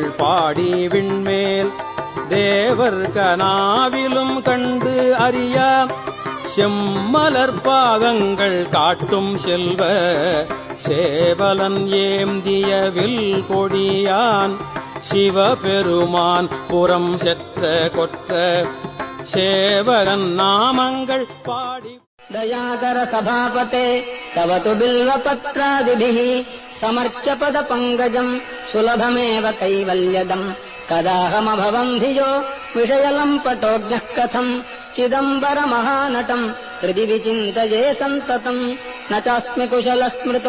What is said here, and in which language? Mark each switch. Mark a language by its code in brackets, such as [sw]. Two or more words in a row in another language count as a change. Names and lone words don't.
[ta] பாடி விண்மேல் தேவர் கனாவிலும் கண்டு அறியா செம்மலர் பாதங்கள் காட்டும் செல்வ சேவலன் ஏந்திய வில் கொடியான் சிவபெருமான் புறம் செற்ற கொற்ற சேவகன் நாமங்கள் பாடி [sa] दयाकर सभापते तव तु बिल्वपत्रादिभिः समर्च्य पदपङ्कजम् सुलभमेव कैवल्यदम् कदाहमभवम् धियो विषयलम्पटोऽज्ञः कथम् चिदम्बरमहानटम् हृदि विचिन्तये सन्ततम् न चास्मि कुशलस्मृतौ